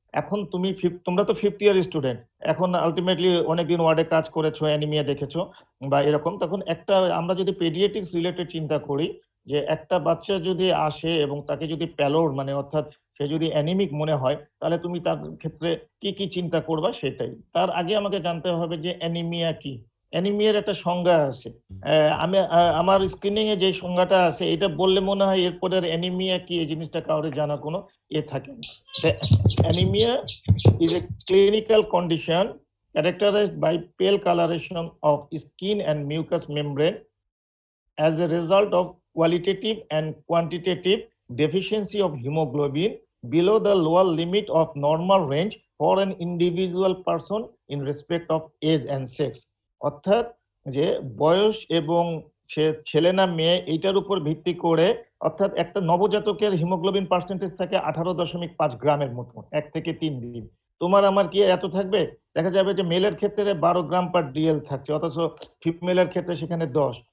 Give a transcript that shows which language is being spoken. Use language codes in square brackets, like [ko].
[bn] এখন তোমরা তো ফিফথ ইয়ার স্টুডেন্ট, এখন আলটিমেটলি অনেকদিন ওয়ার্ডে কাজ করেছো, অ্যানিমিয়া দেখেছো বা এরকম, তখন একটা আমরা যদি পেডিয়াট্রিক্স রিলেটেড চিন্তা করি, যে একটা বাচ্চা যদি আসে এবং তাকে যদি প্যালোড মানে অর্থাৎ সে যদি অ্যানিমিক মনে হয়, তাহলে তুমি তার ক্ষেত্রে কি কি চিন্তা করবা সেটাই। তার আগে আমাকে জানতে হবে যে অ্যানিমিয়া কি। অ্যানিমিয়ার একটা সংজ্ঞা আছে। আমার স্ক্রিনিং এ যে সংজ্ঞাটা আছে এটা বললে মনে হয় এরপরে অ্যানিমিয়া কি এই জিনিসটা কাউরে জানা কোনো থাকে না। [en] Anaemia is a clinical condition characterized by pale coloration of skin and mucous membrane as a result of qualitative and quantitative deficiency of hemoglobin below the lower limit of normal range for an individual person in respect of age and sex. [bn] অর্থাৎ যে বয়স এবং সে ছেলে না মেয়ে এইটার উপর ভিত্তি করে, অর্থাৎ একটা নবজাতকের হিমোগ্লোবিন পার্সেন্টেজ থাকে 18.5 গ্রামের মতো 1 থেকে 3 দিন। তোমার আমার কি এত থাকবে? দেখা যাবে যে মেলের ক্ষেত্রে 12 গ্রাম পার ডিএল থাকছে, অথচ ফিমেলের ক্ষেত্রে সেখানে 10।